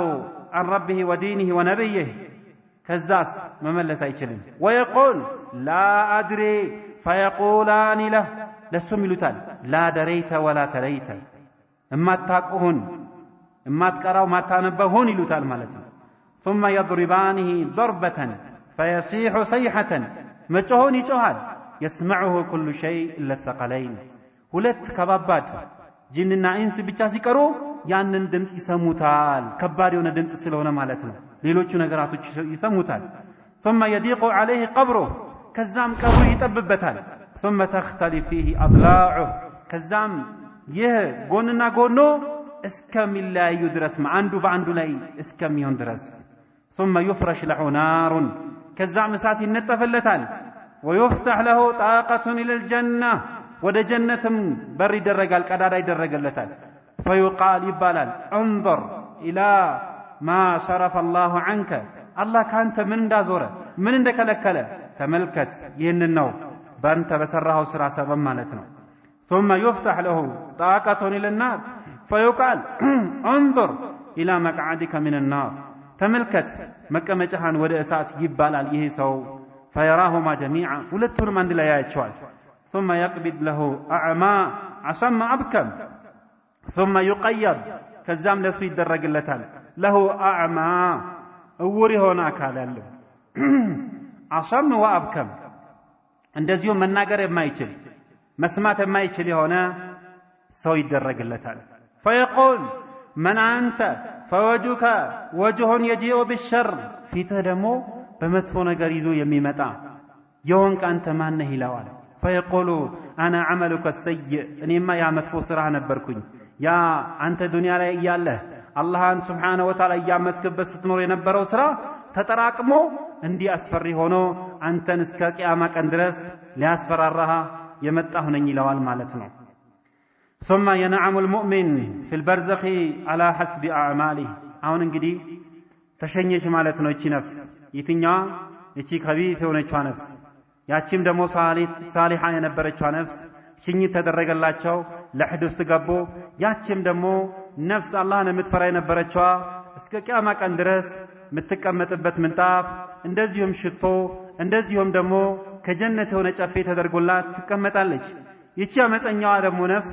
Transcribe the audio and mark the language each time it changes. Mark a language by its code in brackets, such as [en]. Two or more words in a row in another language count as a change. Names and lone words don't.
[ar] عن ربه ودينه ونبيه [am] ከዛስ መመለስ አይችልም። [ar] ويقول لا أدري فيقولان له [am] ለሱም ይሉታል [ar] لا دريت ولا تريت [am] እማታውቁን እማትቀራው ማታነበሁን ይሉታል ማለት ነው። [ar] ثم يضربانه ضربة فيصيح صيحة [am] መጮሆን ይጮሃል። [ar] يسمعه كل شيء إلا الثقلين [am] ሁለት ከባባድ ጂንና ኢንስ ብቻ ሲቀሩ ያንን ድምጽ ይሰሙታል። ከባድ የሆነ ድምጽ ስለሆነ ማለት ነው። ሌሎቹ ነገራቶች ይሰሙታል። [ar] ثم يضيق عليه قبره [am] ከዛም ቀብሩ ይጠብበታል። [ar] ثم تختلف فيه أضلاعه [am] ከዛም ይህ ጎንና ጎኖ እስከሚለያዩ ድረስ አንዱ በአንዱ ላይ እስከሚሆን ድረስ [ar] ثم يفرش له نار [am] ከዛም እሳት ይነጠፈለታል። [ar] ويفتح له طاقة إلى [am] الجنة ወደ ጀነትም በር ይደረጋል ቀዳዳ ይደረገለታል። فيقال ይባላል [ar] انظر إلى ما صرف الله عنك [am] الله ካንተ ምን እንዳዞረ ምን እንደከለከለ ተመልከት። ይህንን ነው ባንተ በሰራው ስራ ሰበብ ማለት ነው። ثم [ar] يفتح له طاقة إلى النار فيقال انظر إلى مقعدك من النار [am] ተመልከት መቀመጫህን ወደ እሳት ይባላል። ይሄ ሰው [ar] فيراهما جميعا [am] ሁለቱንም አንድ ላይ ያያቸዋል። [ar] ثم يقبض له أعمى أصم أبكم ثم يقيض [am] ከዛም ለሱ ይደረግለታል [ar] له أعمى [am] እውር የሆነ አካል ያለው [ar] أصم وأبكم [am] እንደዚሁ መናገር የማይችል መስማት የማይችል የሆነ ሰው ይደረግለታል። [ar] فيقول من أنت فوجهك وجه يجيء بالشر [am] ፊትህ ደግሞ በመጥፎ ነገር ይዞ የሚመጣ የሆንክ አንተ ማን ነህ ይለዋል። [ar] فيقول أنا عملك السيء [am] እኔማ ያ መጥፎ ስራ ነበርኩኝ ያ አንተ ዱንያ ላይ እያለህ አላህን [ar] سبحانه وتعالى [am] እያመስክበት ስትኖር የነበረው ስራ ተጠራቅሞ እንዲህ አስፈሪ ሆኖ አንተን እስከ ቂያማ ቀን ድረስ ሊያስፈራራህ የመጣሁ ነኝ ይለዋል ማለት ነው። [ar] ثم ينعم المؤمن في البرزخ على حسب أعماله [am] አሁን እንግዲህ ተሸኘች ማለት ነው እቺ ነፍስ። የትኛዋ? እቺ ከቢት የሆነችዋ ነፍስ። ያቺም ደግሞ ሳሊሃ የነበረችዋ ነፍስ ሽኝት ተደረገላቸው ለሕድ ውስጥ ገቡ ያችም ደግሞ ነፍስ አላህን የምትፈራ የነበረችዋ እስከ ቂያማ ቀን ድረስ የምትቀመጥበት ምንጣፍ እንደዚሁም ሽቶ እንደዚሁም ደግሞ ከጀነት የሆነ ጨፌ ተደርጎላት ትቀመጣለች ይቺ አመፀኛዋ ደግሞ ነፍስ